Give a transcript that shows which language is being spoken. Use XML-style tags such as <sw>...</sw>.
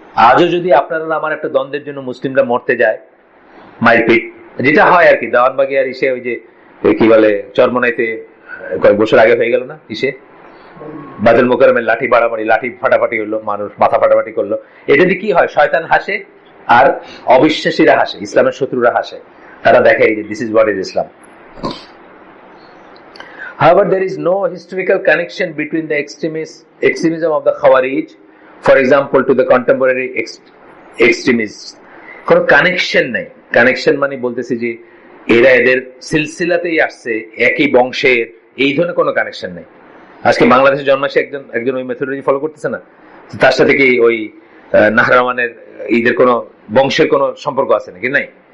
<bn>আজও যদি আপনারা আমার একটা দ্বন্দ্বের জন্য মুসলিমরা মরতে যায়, মারপিট যেটা হয় আর কি, দেওয়ানবাগি আর ইসে, ওই যে কি বলে চরমনাইতে কয়েক বছর আগে হয়ে গেল না, ইসে বাদল মোকাররমের লাঠি বাড়াবাড়ি, লাঠি ফাটাফাটি হলো, মানুষ মাথা ফাটাফাটি করলো। এটা দিয়ে কি হয়? শয়তান হাসে আর অবিশ্বাসীরা হাসে, ইসলামের শত্রুরা হাসে, তারা দেখে যে</bn> <en>This is what is Islam. However, there is no historical connection between the extremism of the Khawarij, for example, to the contemporary extremists.</en> <bn>কোনো কানেকশন নাই। কানেকশন মানে বলতেছি যে এরা এদের সিলসিলাতেই আসছে, একই বংশের, এই ধরনের কোনো কানেকশন নেই। আজকে বাংলাদেশে জন্মাসে একজন ওই মেথোডলজি ফলো করতেছে না, তার সাথে কি ওই নাহরামানের ঈদের কোনো বংশের কোনো সম্পর্ক আছে নাকি? নাই।</bn>